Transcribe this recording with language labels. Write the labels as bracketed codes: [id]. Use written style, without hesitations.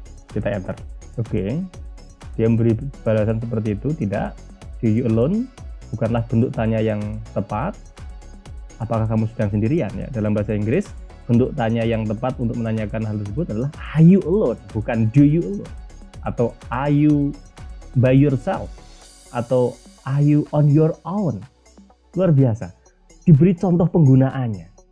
[id] Kita enter. Oke. Dia memberi balasan seperti itu. Tidak. [en] Do you alone [id] bukanlah bentuk tanya yang tepat. Apakah kamu sedang sendirian ya? Dalam bahasa Inggris, bentuk tanya yang tepat untuk menanyakan hal tersebut adalah [en] are you alone, [id] bukan [en] do you alone. [id] Atau [en] are you by yourself, [id] atau [en] are you on your own. [id] Luar biasa. Diberi contoh penggunaannya.